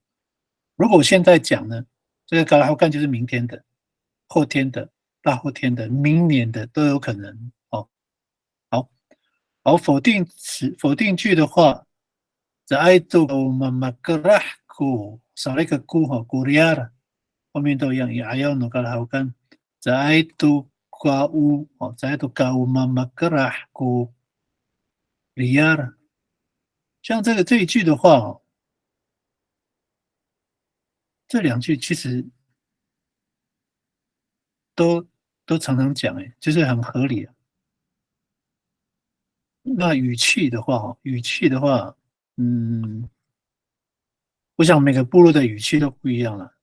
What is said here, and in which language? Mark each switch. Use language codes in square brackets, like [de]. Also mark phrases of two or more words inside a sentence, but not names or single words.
[zh] 如果我现在讲呢，这个 kalhukan 就是明天的、后天的、大后天的、明年的都有可能哦。好，否定句的话 ， [ami] zaitu mamagrahku [zh] 少了一个 ku 哈 kuriar 后面都一样，也要努 [ami] kalhukan zaitu kau [zh] 哦 [ami] zaitu kau mamagrahku riar。 [zh] 像这一句的话哦，这两句其实都常常讲，就是很合理啊。那语气的话，我想每个部落的语气都不一样了。